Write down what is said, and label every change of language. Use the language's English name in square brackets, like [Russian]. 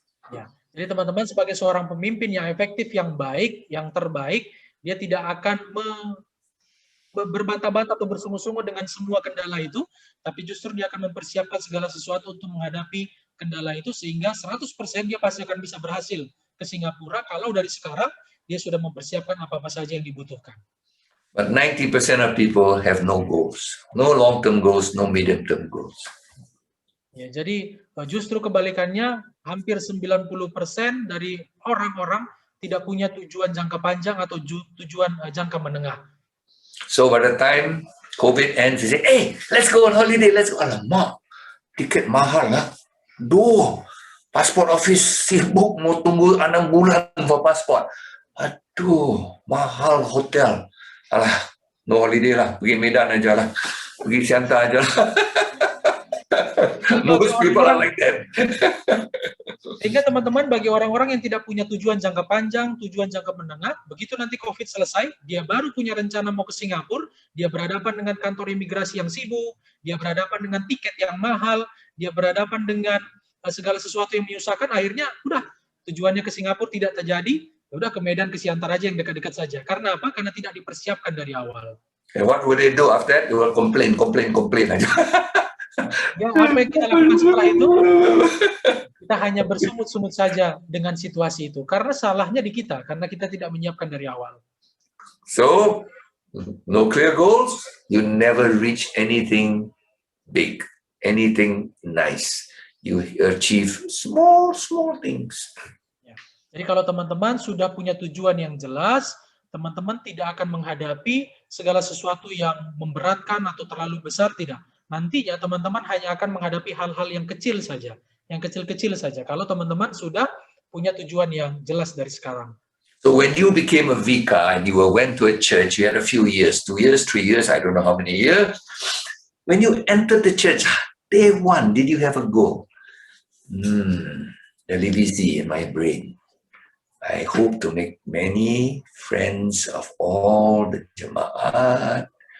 [Indonesian] Ya. Jadi teman-teman sebagai seorang pemimpin yang efektif, yang baik, yang terbaik, dia tidak akan berbantah-bantah atau bersungguh-sungguh dengan semua kendala itu, tapi justru dia akan mempersiapkan segala sesuatu untuk menghadapi kendala itu, sehingga 100% dia pasti akan bisa berhasil ke Singapura kalau dari sekarang dia sudah mempersiapkan apa-apa saja yang dibutuhkan. [English] But 90% of people have no goals, no long-term goals, no medium-term goals. [Indonesian] Ya, jadi justru kebalikannya, hampir 90% dari orang-orang tidak punya tujuan jangka panjang atau tujuan jangka menengah. [English] So by the time COVID ends, they say, hey, let's go on holiday, let's go. [Malay] Alamak, tiket mahal lah. Duh, [English] passport office [Malay] sibuk mau tunggu 6 bulan [English] for passport. [Malay] Aduh, mahal hotel. Alah, [English] no holiday [Malay] lah, pergi Medan aja lah. Pergi Siantar aja lah. [English] Most people are like that. [Indonesian] Sehingga teman-teman, bagi orang-orang yang tidak punya tujuan jangka panjang, tujuan jangka menengah, begitu nanti COVID selesai, dia baru punya rencana mau ke Singapura, dia berhadapan dengan kantor imigrasi yang sibuk, dia berhadapan dengan tiket yang mahal, dia berhadapan dengan segala sesuatu yang menyusahkan, akhirnya udah tujuannya ke Singapura tidak terjadi, udah ke Medan, ke Siantar aja yang dekat-dekat saja. Karena apa? Karena tidak dipersiapkan dari awal. [English] And what will they do after that? They will complain [Indonesian] aja. Ya, apa yang kita lakukan setelah itu? Kita hanya bersungut-sungut saja dengan situasi itu. Karena salahnya di kita, karena kita tidak menyiapkan dari awal. [English] So, no clear goals, you never reach anything big, anything nice. You achieve small things. [Indonesian] Ya. Jadi kalau teman-teman sudah punya tujuan yang jelas, teman-teman tidak akan menghadapi segala sesuatu yang memberatkan atau terlalu besar, tidak. Nantinya teman-teman hanya akan menghadapi hal-hal yang kecil saja, yang kecil-kecil saja. Kalau teman-teman sudah punya tujuan yang jelas dari sekarang. [English] So when you became a vicar and you went to a church, you had a few years, 2 years, 3 years, I don't know how many years. When you entered the church, day one, did you have a goal? [Indonesian] Televisi [English] in my brain. I hope to make many friends of all the [Indonesian] Jemaat.